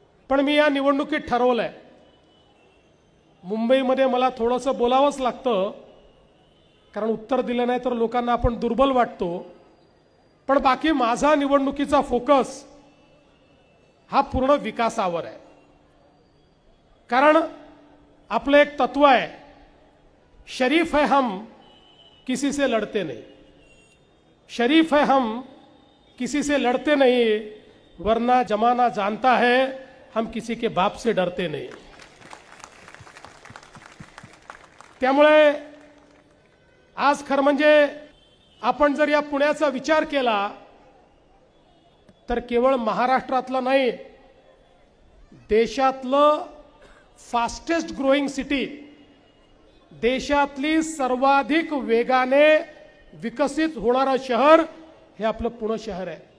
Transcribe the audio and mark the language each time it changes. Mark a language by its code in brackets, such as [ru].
[mr] पण मी या निवडणुकीत ठरवलंय, मुंबईमध्ये मला थोडंसं बोलावंच लागतं, कारण उत्तर दिलं नाही तर लोकांना आपण दुर्बल वाटतो। पण बाकी माझा निवडणुकीचा फोकस हा पूर्ण विकासावर आहे। कारण आपलं एक तत्व आहे, [hi] शरीफ है हम किसी से लड़ते नहीं, शरीफ है हम किसी से लड़ते नहीं, वरना जमाना जानता है हम किसी के बाप से डरते नहीं। [mr] त्यामुळे आज खरं म्हणजे आपण जर या पुण्याचा विचार केला तर केवळ महाराष्ट्रातलं नाही, देशातलं [en] fastest growing city, [mr] देशातली सर्वाधिक वेगाने विकसित होणारं शहर हे आपलं पुणे शहर आहे।